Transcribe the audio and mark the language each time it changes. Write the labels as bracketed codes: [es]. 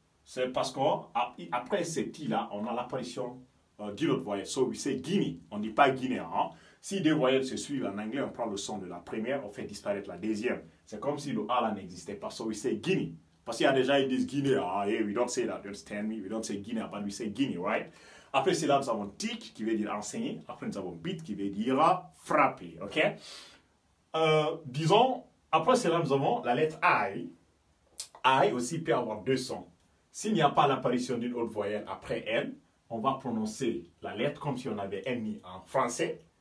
[fr] C'est parce qu'après ce T-là, on a l'apparition d'une autre voyelle. [en] So, we say Guinea. [fr] On ne dit pas Guinée. Hein? Si deux voyelles se suivent en anglais, on prend le son de la première, on fait disparaître la deuxième. C'est comme si le A là n'existait pas. [en] So, we say Guinea. [fr] Parce qu'il y a des gens qui disent Guinée. [en] Ah, hey, we don't say that. You understand me? We don't say Guinea, but we say Guinea, right? [fr] Après cela, nous avons teach, qui veut dire enseigner. Après, nous avons beat, qui veut dire frapper. OK? Disons, après cela, nous avons la lettre I. I aussi peut avoir deux sons. S'il n'y a pas l'apparition d'une autre voyelle après elle, on va prononcer la lettre comme si on avait un i en français.